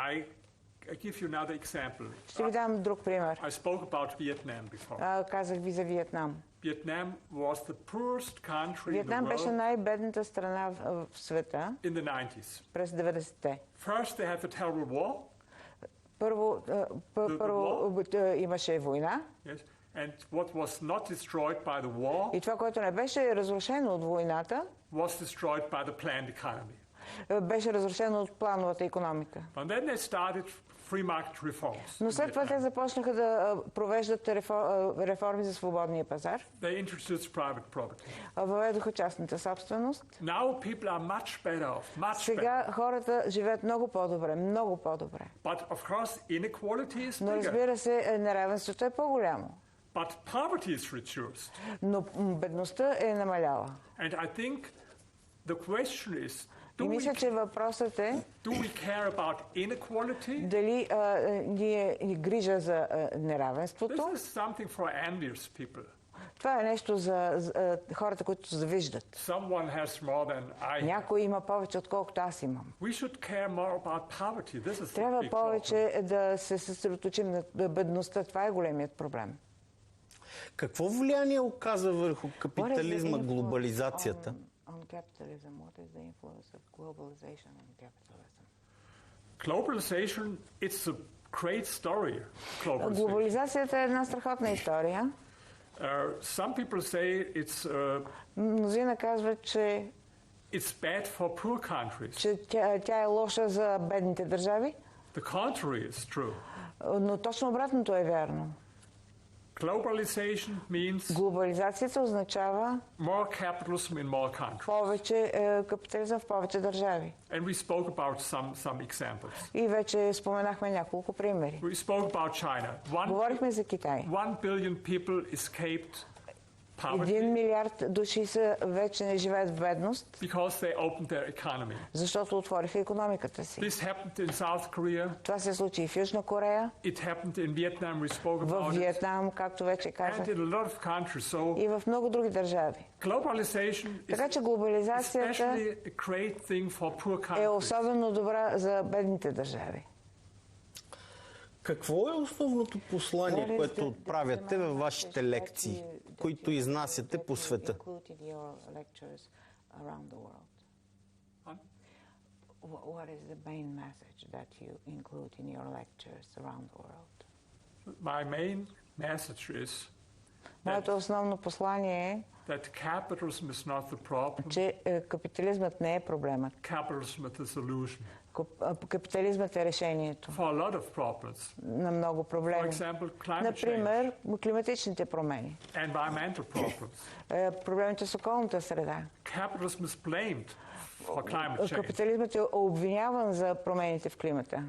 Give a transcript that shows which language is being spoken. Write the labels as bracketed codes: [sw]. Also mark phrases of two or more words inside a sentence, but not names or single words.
[en] I give you another example. [bg] Ще ви дам друг пример. [en] I spoke about Vietnam before. [bg] Казах ви за Виетнам. [en] Vietnam was the poorest country in the [bg] Виетнам беше [en] world [bg] най-бедната страна в света [en] in the 90s. [bg] през 90-те. [en] First, they had the terrible war. [bg] Първо имаше война. [en] Yes. And what was not destroyed by the war [bg] И това, което не беше разрушено от войната, [en] was destroyed by the planned economy. [bg] Беше разрушено от плановата икономика. [en] And then they started free market reforms. [bg] Но след това те започнаха да провеждат реформи за свободния пазар. [en] They introduced private property. [bg] Въведоха частната собственост. [en] Now people are much better off, much [bg] Сега [en] better. [bg] хората живеят много по-добре, много по-добре. [en] But of course, inequality is [bg] Но [en] bigger. [bg] разбира се, неравенството е по-голямо. [en] But poverty is reduced. [bg] Но бедността е намаляла. [en] And I think the question is, [bg] И мисля, че въпросът е [en] do we care about inequality? [bg] дали ние ни грижа за неравенството. [en] This is something for envious people. [bg] Това е нещо за хората, които завиждат. [en] Someone has more than I have. [bg] Някой има повече, отколкото аз имам. [en] We should care more about poverty. This is the [bg] Трябва [en] big problem. [bg] повече да се съсредоточим на бедността. Това е големият проблем. Какво влияние оказа върху капитализма глобализацията? [en] On capitalism, what is the influence of globalization on capitalism? Globalization, it's a great story. Globalization. [bg] Глобализацията е една страхотна история. [en] Some people say [bg] Мнозина казват, че [en] it's bad for poor countries. [bg] тя е лоша за бедните държави. [en] The contrary is true. [bg] Но точно обратното е вярно. [en] Globalization means [bg] Глобализацията означава [en] more capitalism in more countries. [bg] повече капитализъм в повече държави. [en] And we spoke about some examples. [bg] И вече споменахме няколко примери. [en] We spoke about China. [bg] Говорихме за Китай. [en] 1 billion people escaped [bg] 1 [en] poverty [bg] милиард души вече не живеят в бедност, [en] because they opened their economy. [bg] защото отвориха икономиката си. [en] This happened in South Korea. [bg] Това се случи и в Южна Корея, [en] It happened in Vietnam. We spoke [bg] в [en] about it. [bg] Виетнам, както вече [en] And [bg] казах, [en] in a lot of countries. So [bg] и в много други държави. [en] globalization [bg] Така че [en] is [bg] глобализацията [en] especially a great thing for poor [bg] е [en] countries. [bg] особено добра за бедните държави. Какво е основното послание, което отправяте във вашите лекции, които изнасяте по света? [en] What is the main message that you include in your lectures around the world? My main message is [bg] Моето основно послание е, [en] that capitalism is not the problem. [bg] че капитализмът не е проблемът. [en] Capitalism is the solution [bg] Капитализмът е решението [en] for a lot of problems. [bg] на много [en] For [bg] проблеми. [en] example, climate [bg] Например, климатичните промени, [en] change, environmental problems. [bg] проблемите с околната среда. [en] Capitalism is blamed for climate change [bg] Капитализмът е обвиняван за промените в климата